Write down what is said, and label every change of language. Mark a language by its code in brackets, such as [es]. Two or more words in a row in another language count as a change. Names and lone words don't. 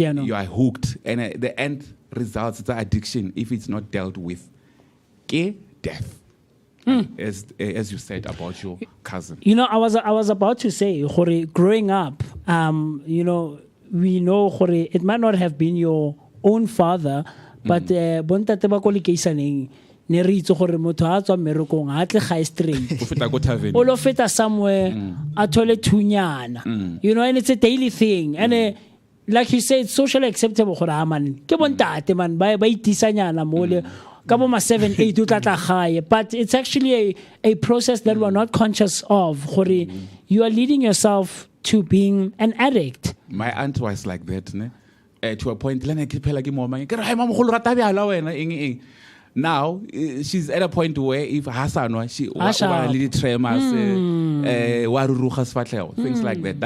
[en] You are hooked, and the end results is addiction if it's not dealt with. Death. As you said about your cousin. I was about to say, growing up, we know it might not have been your own father, but [tn] bontate ba ko lekeisaneng ne re itse gore motho a tswa mmerekong a tle ga straight o lo feta somewhere a thole thunyana, [en] and it's a daily thing, and like you say, it's socially acceptable [tn] gore man ke bontate man ba itisanyana mole. [en] But it's actually a process that we're not conscious of. You are leading yourself to being an addict. My aunt was like that, to a point. Now she's at a point where if Hassan, she little tremors, things like that.